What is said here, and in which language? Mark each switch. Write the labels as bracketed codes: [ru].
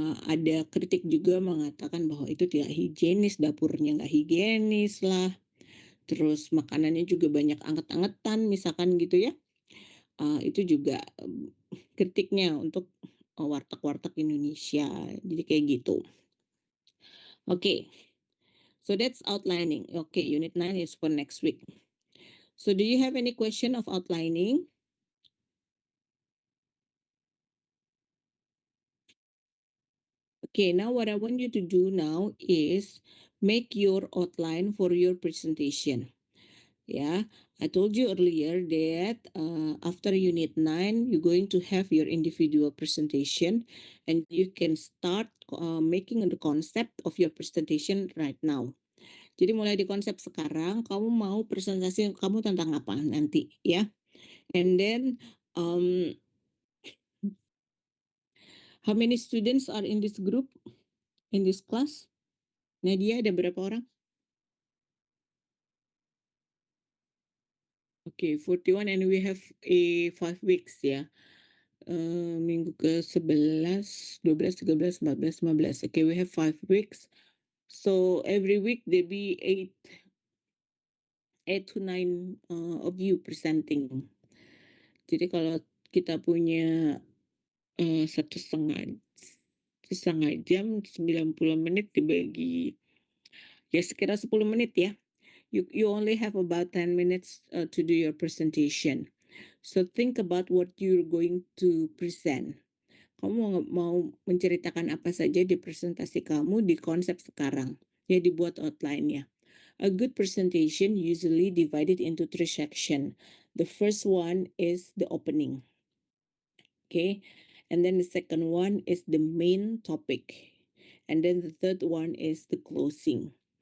[id] Ada kritik juga mengatakan bahwa itu tidak higienis, dapurnya nggak higienis lah. Terus makanannya juga banyak anget-angetan misalkan gitu ya. Itu juga kritiknya untuk warteg-warteg Indonesia. Jadi kayak gitu. Oke. [en] So that's outlining. Okay, unit 9 is for next week. So do you have any question of outlining? Okay, now what I want you to do now is make your outline for your presentation. Yeah, I told you earlier that after unit 9, you're going to have your individual presentation and you can start making the concept of your presentation right now. [id] Jadi mulai di konsep sekarang, kamu mau presentasi kamu tentang apa nanti ya. [en] And then how many students are in this group, in this class? [id] Nadia, ada berapa orang? [en] Okay, 41 and we have 5 weeks ya. [id] Minggu ke-11, 12, 13, 14, 15. [en] Okay, we have 5 weeks. So every week there be 8 to 9 of you presenting. [id] Jadi kalau kita punya 1,5 jam, 90 menit dibagi ya sekira 10 menit ya. [en] You only have about 10 minutes to do your presentation. So think about what you're going to present. [id] Kamu mau menceritakan apa saja di presentasi kamu di konsep sekarang. Ya dibuat outline-nya. [en] A good presentation usually divided into 3 sections. The first one is the opening. Okay. And then the second one is the main topic. And then the third one is the closing.